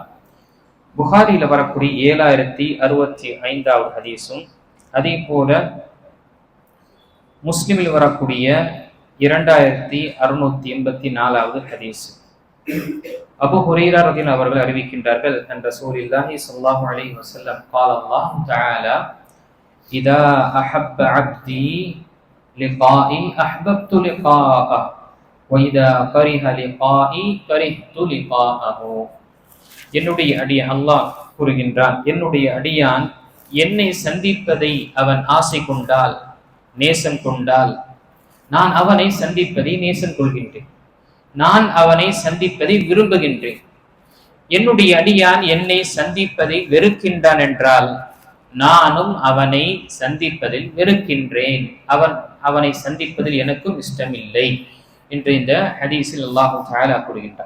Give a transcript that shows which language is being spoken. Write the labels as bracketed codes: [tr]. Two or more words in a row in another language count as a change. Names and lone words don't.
[ta] புகாரில வரக்கூடிய 7065வது ஹதீஸும் அதே போல முஸ்லிமில் வரக்கூடிய 2684வது ஹதீஸ். [ar] அபூ ஹுரைரா ரலியல்லாஹு [ta] அவர்கள் அறிவிக்கின்றார்கள், [ar] عن رسول الله صلى الله عليه وسلم قال الله تعالى إذا أحب عبدي لقائي أحببت لقاءه وإذا كره لقائي كرهت لقاءه. [ta] என்னுடைய அடியான், அல்லாஹ் கூறுகின்றான், என்னுடைய அடியான் என்னை சந்திப்பதை அவன் ஆசை கொண்டால், நேசம் கொண்டால், நான் அவனை சந்திப்பதை நேசம் கொள்கின்றேன், நான் அவனை சந்திப்பதை விரும்புகின்றேன். என்னுடைய அடியான் என்னை சந்திப்பதை வெறுக்கின்றான் என்றால் நானும் அவனை சந்திப்பதில் வெறுக்கின்றேன், அவனை சந்திப்பதில் எனக்கும் இஷ்டமில்லை என்று இந்த ஹதீஸில் [ar] الله تعالى [ta] கூறுகின்றார்.